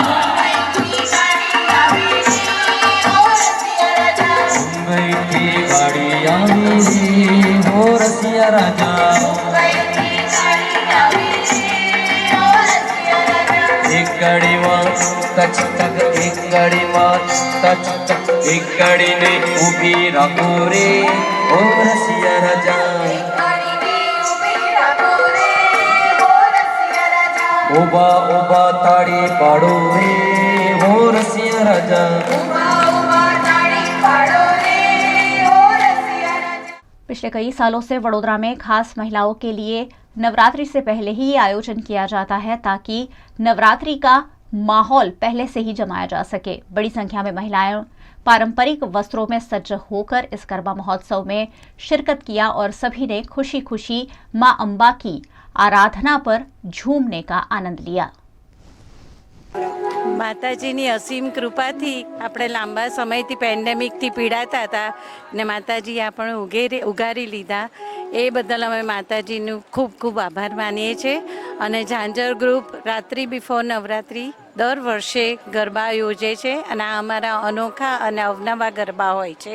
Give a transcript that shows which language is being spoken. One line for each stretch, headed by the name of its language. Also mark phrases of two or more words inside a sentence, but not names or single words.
Gujarati: મુંબઈ કી ગાડી આવી રે હો રસિયા રાજા, એક ગાડી માં તચ તક, એક ગાડી માં તચ તક, એક ગાડી ને ઊભી રાખો રે હો રસિયા રાજા, ઓબા ઓબા તાળી પાડો રે હો રસિયા રાજા, ઓબા ઓબા તાળી પાડો રે હો રસિયા રાજા।
Hindi: पिछले कई सालों से वडोदरा में खास महिलाओं के लिए नवरात्रि से पहले ही ये आयोजन किया जाता है, ताकि नवरात्रि का माहौल पहले से ही जमाया जा सके। बड़ी संख्या में महिलाएं पारंपरिक वस्त्रों में सज्ज होकर इस गरबा महोत्सव में शिरकत किया और सभी ने खुशी खुशी मां अंबा की आराधना पर झूमने का आनंद लिया।
Gujarati: માતાજીની અસીમ કૃપાથી આપણે લાંબા સમયથી પેન્ડેમિકથી પીડાતા હતા ને માતાજી આપણે ઉગારી લીધા, એ બદલ અમે માતાજીનું ખૂબ ખૂબ આભાર માનીએ છીએ। અને ઝાંઝર ગ્રુપ રાત્રિ બિફોર નવરાત્રિ દર વર્ષે ગરબા યોજે છે અને આ અમારા અનોખા અને અવનવા ગરબા હોય છે।